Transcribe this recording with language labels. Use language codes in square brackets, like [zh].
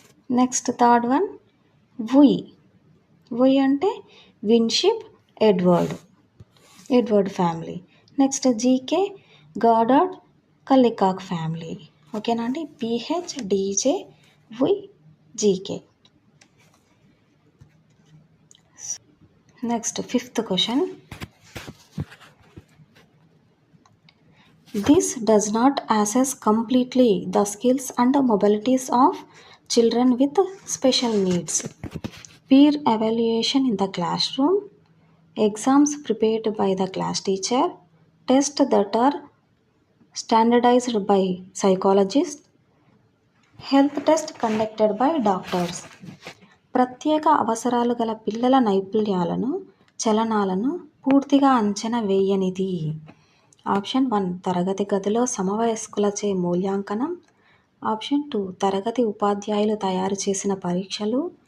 [en] Next third one we అంటే Winship, Edward family. Next GK Goddard Kallikak family. [te] ఓకేనా అండి? [en] PH, DJ, we, GK. Next 5th question. This does not assess completely the skills and mobilities of children with special needs. Peer evaluation in the classroom, exams prepared by the class teacher, tests that are standardized by psychologists, health test conducted by doctors. [te] ప్రత్యేక అవసరాలు గల పిల్లల నైపుణ్యాలను, చలనాలను పూర్తిగా అంచనా వేయనిది. Option 1 తరగతి గదిలో సమవయస్కులచే మూల్యాంకనం. ఆప్షన్ 2 తరగతి ఉపాధ్యాయులు తయారు చేసిన పరీక్షలు.